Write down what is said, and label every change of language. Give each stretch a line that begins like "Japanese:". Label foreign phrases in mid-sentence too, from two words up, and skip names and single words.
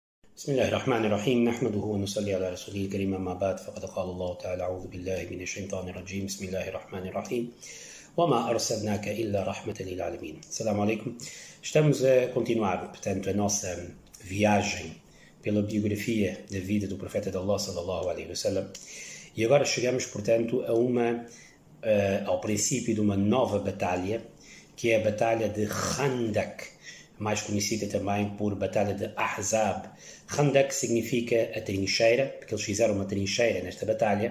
Arabic: بسم الله الرحمن الرحيم نحمده ونصلي على رسوله الكريم أما بعد فقد قال الله تعالى أعوذ بالله من الشيطان الرجيم بسم الله الرحمن الرحيم وما أرسلناك إلا رحمة للعالمين. السلام عليكم.
Portuguese: Estamos a continuar, portanto, a nossa viagem pela biografia da vida do profeta de Allah
Arabic: صلى الله عليه وسلم
Portuguese: e agora chegamos, portanto, ao princípio de uma nova batalha, que é a batalha de Khandak, mais conhecida também por batalha de Ahzab. Khandak significa a trincheira, porque eles fizeram uma trincheira nesta batalha.